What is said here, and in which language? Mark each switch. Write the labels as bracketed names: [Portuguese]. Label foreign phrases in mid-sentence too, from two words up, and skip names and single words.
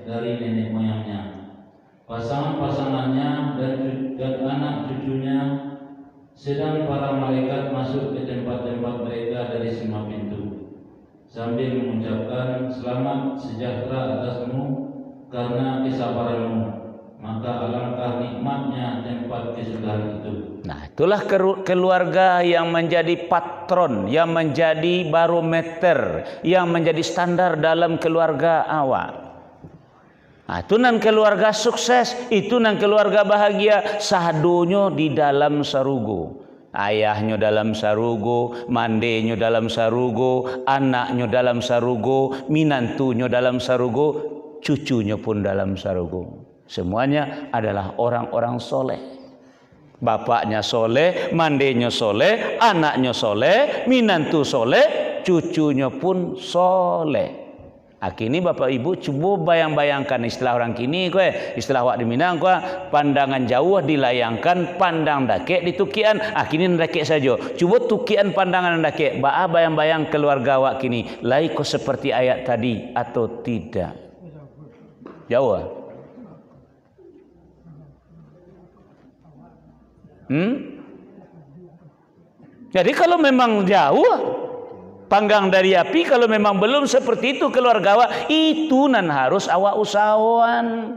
[Indonesian] dari nenek moyangnya, pasangan-pasangannya dan anak cucunya, sedang para malaikat masuk ke tempat-tempat mereka dari semua pintu sambil mengucapkan selamat sejahtera atasmu karena kesabaranmu, maka alangkah nikmatnya tempat kesudahan itu. Nah, itulah keluarga yang menjadi patron, yang menjadi barometer, yang menjadi standar dalam keluarga awak. [Minangkabau] Nah, itu nan keluarga sukses, itu nan keluarga bahagia, sahadonyo di dalam sarugo. Ayahnya dalam sarugo, mandenya dalam sarugo, anaknya dalam sarugo, minantunya dalam sarugo, cucunya pun dalam sarugo. [Indonesian] Semuanya adalah orang-orang soleh. Bapaknya soleh, mandenya soleh, anaknya soleh, minantu soleh, cucunya pun soleh. Kini bapak ibu cuba bayang-bayangkan istilah orang kini istilah wak di Minang pandangan jauh dilayangkan, [Minangkabau] pandang dakek di tukian. Kini dakek saja. Cuba tukian pandangan dakek. Bayang-bayang keluarga wak kini. Lai kok seperti ayat tadi atau tidak? Jauh. [Indonesian] Jadi kalau memang jauh panggang dari api, kalau memang belum seperti itu keluarga awak, [Minangkabau] itu nan harus awak usahawan.